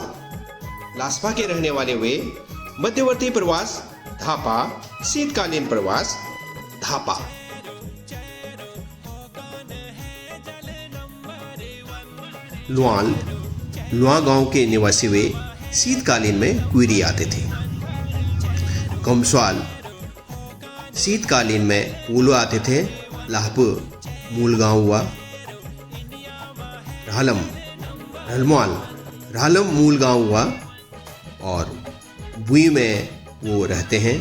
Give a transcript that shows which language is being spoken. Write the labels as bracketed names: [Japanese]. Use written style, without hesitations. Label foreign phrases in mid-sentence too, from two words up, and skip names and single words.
[Hindi] लास्पा के रहने वाले वे मध्यवर्ती प्रवास धापा, शीतकालीन प्रवास धापा। लुआल, लुआ गांव के निवासी वे शीतकालीन में क्वीरी आते थे। कमस्वाल, शीतकालीन में पूलो आते थे। लाहप मूल गांव हुआ। रालम, रलमवाल, रालम मूल गांव हुआ और बुई में वो रहते हैं।